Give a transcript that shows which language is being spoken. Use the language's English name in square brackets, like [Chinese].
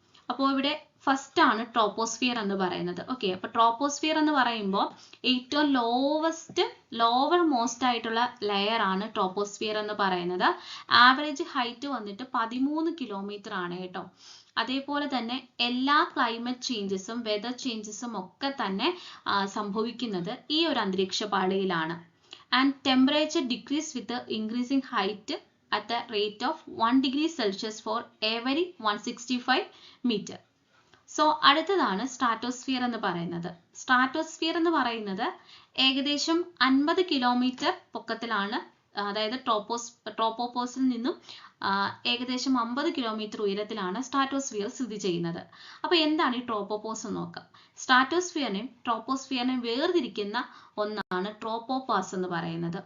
[Malayalam] അപ്പോൾ ഇവിടെ ഫസ്റ്റ് ആണ് ട്രോപ്പോസ്ഫിയർ എന്ന് പറയുന്നത്. ഓക്കെ, അപ്പോൾ ട്രോപ്പോസ്ഫിയർ എന്ന് പറയുമ്പോൾ ഏറ്റവും ലോവർ മോസ്റ്റ് ആയിട്ടുള്ള ലെയർ ആണ് ട്രോപ്പോസ്ഫിയർ എന്ന് പറയുന്നത്. ആവറേജ് ഹൈറ്റ് വന്നിട്ട് 13 കിലോമീറ്റർ ആണ് കേട്ടോ. അതേപോലെ തന്നെ എല്ലാ ക്ലൈമറ്റ് ചേഞ്ചസും വെതർ ചേഞ്ചസും ഒക്കെ തന്നെ സംഭവിക്കുന്നത് ഈ ഒരു അന്തരീക്ഷ പാളിയിലാണ്. [English] And temperature decrease with increasing height at the rate of 1 degree Celsius for every 165 meter. [Malayalam] So അടുത്തതാണ് സ്ട്രാറ്റോസ്ഫിയർ എന്ന് പറയുന്നത്. സ്ട്രാറ്റോസ്ഫിയർ എന്ന് പറയുന്നത് ഏകദേശം 50 കിലോമീറ്റർ പൊക്കത്തിലാണ്, അതായത് ട്രോപ്പോപോസിൽ നിന്നും ഏകദേശം 50 കിലോമീറ്റർ ഉയരത്തിലാണ് സ്ട്രാറ്റോസ്ഫിയർ സ്ഥിതി ചെയ്യുന്നത്. അപ്പോൾ എന്താണ് ഈ ട്രോപ്പോപോസ് എന്ന് നോക്കാം. സ്ട്രാറ്റോസ്ഫിയറിനെയും ട്രോപ്പോസ്ഫിയറിനെയും വേർതിരിക്കുന്ന ഒന്നാണ് ട്രോപ്പോപാസ് എന്ന് പറയുന്നത്.